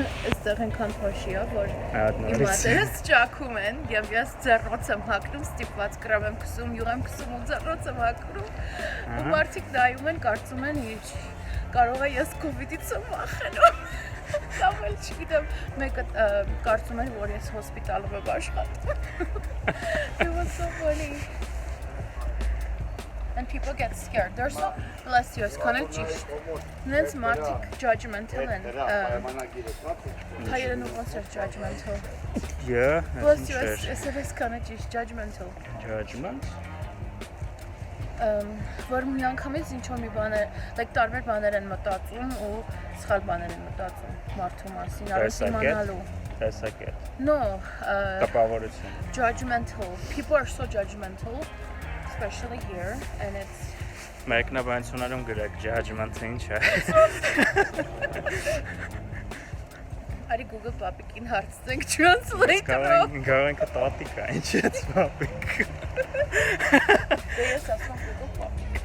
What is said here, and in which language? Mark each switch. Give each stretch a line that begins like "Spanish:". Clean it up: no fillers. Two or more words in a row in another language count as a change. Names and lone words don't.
Armenian: Այստեղ այնքան փոշի է, որ իմ մատերս ճաքում են, եւ ես ձեռնոց եմ հագնում, ստիպված կրամ եմ քսում, յուղ եմ քսում ու ձեռնոց եմ հագնում։ Ու մարդիկ նայում են, կարծում են, կարող է ես կովիդից եմ վախենում։ Կամ էլ չգիտեմ, մեկը կարծում էր, որ ես հոսպիտալում եմ աշխատում։
English: It was so funny. And people get scared. They're so, bless you, it's kind of
Armenian: ճիշտ։ Նենց մարդիկ judgmental են։ Հայերեն ոնց է judgmental։
English: Yeah, Bless you, it's kind of ճիշտ, judgmental։ Judgment։
Armenian: Որ մի անգամից ինչ-որ մի բաներ, like տարբեր բաներ են մտածում ու սխալ բաներ են մտածում մարդու մասին, առանց իմանալու։ Տեսակետ։
English: No,
Armenian: տպավորություն։
English: Judgmental. People are so judgmental, especially here, and it's
Armenian: Մեկնաբանություններում գրեք judgment-ը ինչ է։ Արի Google Papik-ին հարցնենք translate-ով։ Կարող ենք տատիկ է, ինչ է Papik։ Դե ես ասում Google Papik։